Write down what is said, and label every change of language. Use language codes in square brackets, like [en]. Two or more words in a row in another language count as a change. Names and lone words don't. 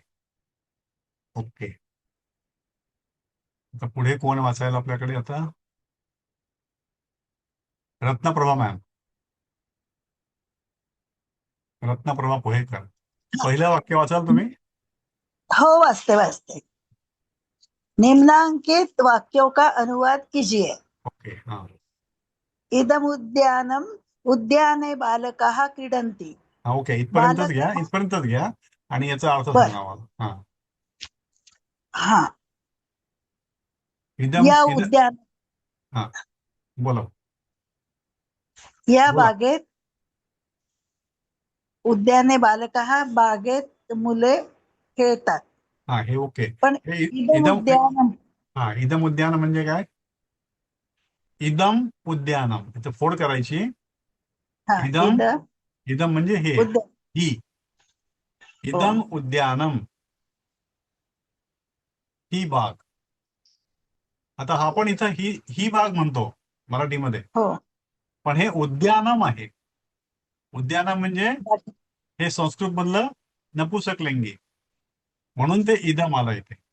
[mr] ओके, आता पुढे कोण वाचायला आपल्याकडे? आता रत्नप्रभा मॅम, रत्नप्रभा पोहेकर, पहिलं वाक्य वाचाल तुम्ही? हो, वाचते. [hi] निम्नांकित वाक्यों का अनुवाद कीजिए. ओके, हाँ. [sa] इदम उद्यानम उद्याने बालकाः क्रीडन्ति. [mr] हा, ओके, इथपर्यंतच घ्या आणि याचा अर्थ बर. सांगा मला. हा, हा, हा बोला. या बोला. बागेत [sa] उद्याने बालकाः, [mr] बागेत मुले खेळतात. हा, हे ओके. पण हे [sa] इदम उद्यानम [mr] हा, [sa] इदम उद्यान [mr] म्हणजे काय? [sa] इदम उद्यानम, [mr] इथं फोड करायची. हा, इदम म्हणजे हे, ही. [sa] इदम उद्यानम, [mr] ही बाग. आता आपण इथं ही बाग म्हणतो मराठीमध्ये, हो, पण हे उद्यानम आहे. उद्यानम म्हणजे हे संस्कृत मधलं नपुसकलिंगी, म्हणून ते इदम आलं इथे.